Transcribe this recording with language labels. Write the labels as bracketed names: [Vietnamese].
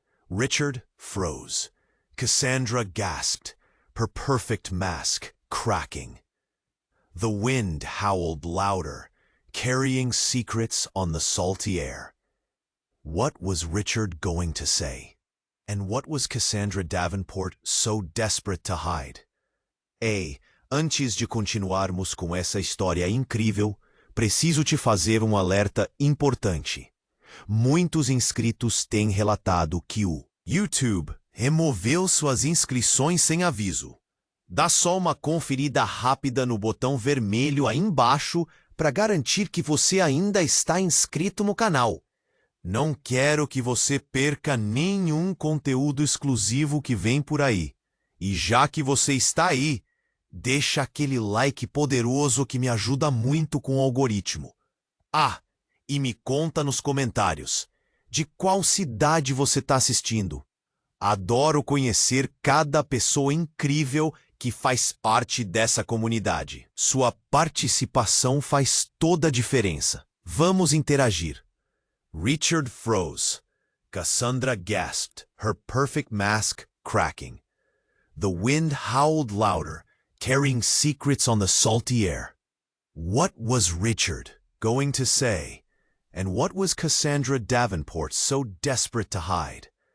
[English] Richard froze. Cassandra gasped, her perfect mask cracking. The wind howled louder, carrying secrets on the salty air. What was Richard going to say? And what was Cassandra Davenport so desperate to hide? [Portuguese] Ei, antes de continuarmos com essa história incrível, preciso te fazer alerta importante. Muitos inscritos têm relatado que o YouTube removeu suas inscrições sem aviso. Dá só uma conferida rápida no botão vermelho aí embaixo para garantir que você ainda está inscrito no canal. Não quero que você perca nenhum conteúdo exclusivo que vem por aí. E já que você está aí, deixa aquele like poderoso que me ajuda muito com o algoritmo. Ah, e me conta nos comentários, de qual cidade você está assistindo? Adoro conhecer cada pessoa incrível que faz parte dessa comunidade. Sua participação faz toda a diferença. Vamos interagir. [English] Richard froze. Cassandra gasped, her perfect mask cracking. The wind howled louder, carrying secrets on the salty air. What was Richard going to say? And what was Cassandra Davenport so desperate to hide?